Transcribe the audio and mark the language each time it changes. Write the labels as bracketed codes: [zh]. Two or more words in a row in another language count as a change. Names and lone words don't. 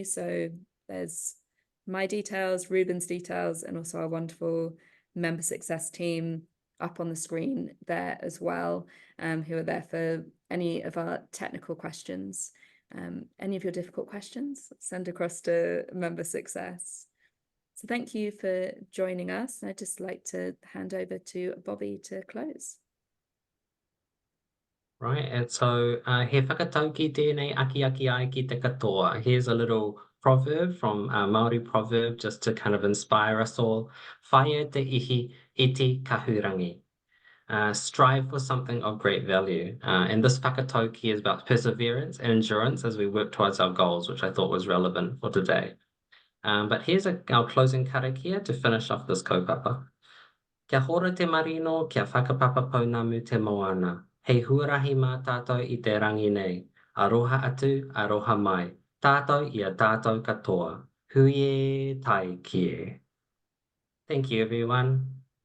[en] So there's my details, Ruben's details, and also our wonderful member success team up on the screen there as well, who are there for any of our technical questions. Any of your difficult questions, send across to member success. So thank you for joining us. I'd just like to hand over to Bobby to close. Right, and so [mi] he whakatauki tēnei aki ai ki te katoa. [en] Here's a little proverb from Māori proverb just to kind of inspire us all. [mi] Whaia te ihi iti kahurangi. [en] Strive for something of great value. And this whakatauki is about perseverance and endurance as we work towards our goals, which I thought was relevant for today. But here's our closing karakia to finish off this kaupapa. [mi] Kia hora te marino, kia whakapapa pounamu te moana. Hei huarahi mā tātou I te rangi nei. Aroha atu, aroha mai. Tātou ia tātou katoa. Huie tai kie. [en] Thank you, everyone.